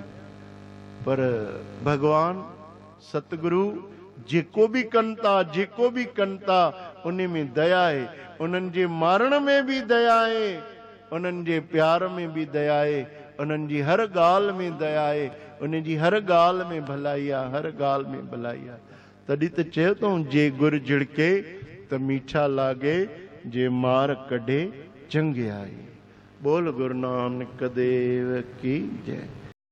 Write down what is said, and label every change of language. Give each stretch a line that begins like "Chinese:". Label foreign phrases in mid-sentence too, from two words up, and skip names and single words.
Sindhi: पर भगवान सतगुरु जेको बि कनि था, जेको बि कनि था, उन में दया आहे। उन्हनि जे मारण में बि दया आहे, उन्हनि जे प्यार में बि दया आहे, उन्हनि जी हर ॻाल्हि में दया आहे, उन जी हर ॻाल्हि में भलाई आहे, हर ॻाल्हि में भलाई आहे। तॾहिं त चयो अथऊं,
Punjabi: ਜੇ ਗੁਰ ਝਿੜਕੇ ਤ ਮੀਠਾ ਲਾਗੇ, ਜੇ ਮਾਰ ਕਢੇ ਚੰਗਿਆਈ।
Hindi: बोल गुरु नानक देव की जय।